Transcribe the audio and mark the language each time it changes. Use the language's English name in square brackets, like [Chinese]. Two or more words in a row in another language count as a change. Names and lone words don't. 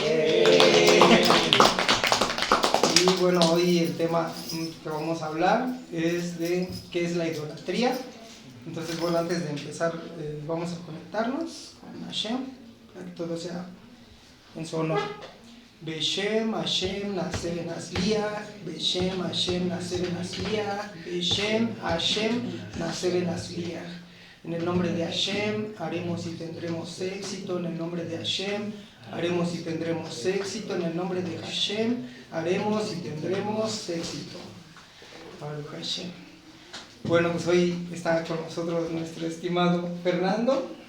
[Spanish] Y bueno, hoy el tema que vamos a hablar es de qué es la idolatría. Entonces, bueno, antes de empezar, vamos a conectarnos con Hashem para que todo sea en su honor. [Hebrew] בשם השם נעשה ונצליח, בשם השם נעשה ונצליח, בשם השם נעשה ונצליח. [Spanish] En el nombre de Hashem haremos y tendremos éxito, en el nombre de Hashem haremos y tendremos éxito, en el nombre de Hashem haremos y tendremos éxito. [Hebrew] ברוך השם. [Spanish] Bueno, pues hoy está con nosotros nuestro estimado Fernando.